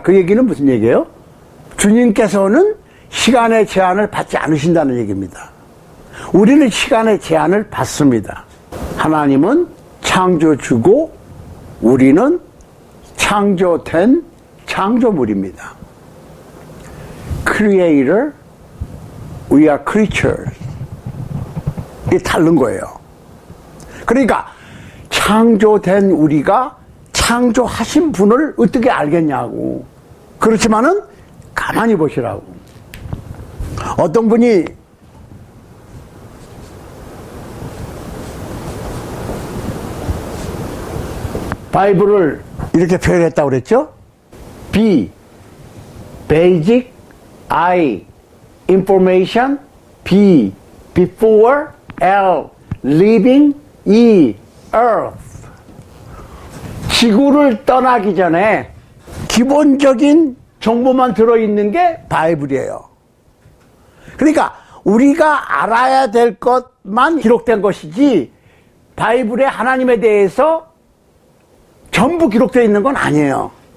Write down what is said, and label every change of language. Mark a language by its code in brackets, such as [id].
[ko] 그 얘기는 무슨 얘기예요? 주님께서는 시간의 제한을 받지 않으신다는 얘기입니다. 우리는 시간의 제한을 받습니다. 하나님은 창조주고 우리는 창조된 창조물입니다. [en] Creator, we are creatures. [ko] 이게 다른 거예요. 그러니까 창조된 우리가 창조하신 분을 어떻게 알겠냐고. 그렇지만은 가만히 보시라고. 어떤 분이 바이블을 이렇게 표현했다고 그랬죠? [en] B, basic, I, information, B, before, L, living, E, earth. [ko] 지구를 떠나기 전에 기본적인 정보만 들어있는 게 바이블이에요. 그러니까 우리가 알아야 될 것만 기록된 것이지 바이블에 하나님에 대해서 전부 기록되어 있는 건 아니에요.